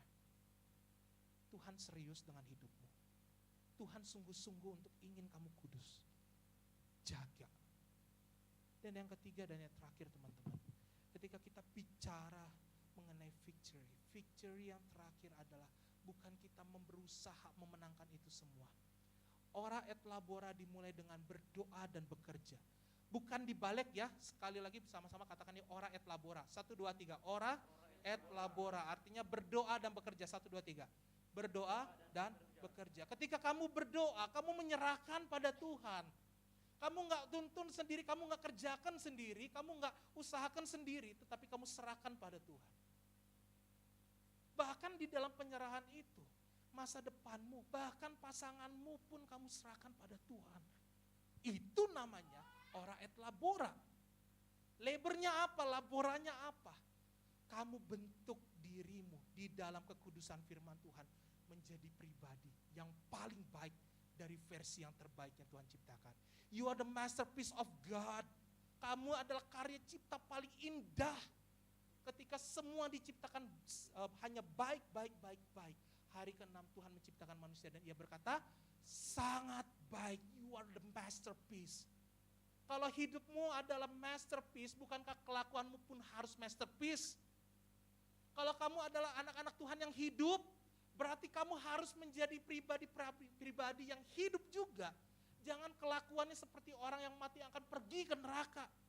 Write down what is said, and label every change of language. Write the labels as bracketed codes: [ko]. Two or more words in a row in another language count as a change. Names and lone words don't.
[id] Tuhan serius dengan hidupmu. Tuhan sungguh-sungguh untuk ingin kamu kudus. Jaga. Dan yang ketiga dan yang terakhir teman-teman. Ketika kita bicara mengenai victory yang terakhir adalah bukan kita berusaha memenangkan itu semua. [la] Ora et labora [id] dimulai dengan berdoa dan bekerja. Bukan dibalik ya, sekali lagi sama-sama katakan ini [la] ora et labora. 1, 2, 3, ora et labora, [id] artinya berdoa dan bekerja. 1, 2, 3, berdoa dan bekerja. Ketika kamu berdoa, kamu menyerahkan pada Tuhan. Kamu gak tuntun sendiri, kamu gak kerjakan sendiri, kamu gak usahakan sendiri, tetapi kamu serahkan pada Tuhan. Bahkan di dalam penyerahan itu, masa depanmu, bahkan pasanganmu pun kamu serahkan pada Tuhan. Itu namanya [la] ora et labora. [id] Labornya apa, laboranya apa? Kamu bentuk dirimu di dalam kekudusan firman Tuhan menjadi pribadi yang paling baik dari versi yang terbaik yang Tuhan ciptakan. [en] You are the masterpiece of God. [id] Kamu adalah karya cipta paling indah. Ketika semua diciptakan hanya baik. Hari ke-6 Tuhan menciptakan manusia dan ia berkata, sangat baik, [en] you are the masterpiece. [id] Kalau hidupmu adalah masterpiece, bukankah kelakuanmu pun harus masterpiece? Kalau kamu adalah anak-anak Tuhan yang hidup, berarti kamu harus menjadi pribadi yang hidup juga. Jangan kelakuannya seperti orang yang mati akan pergi ke neraka.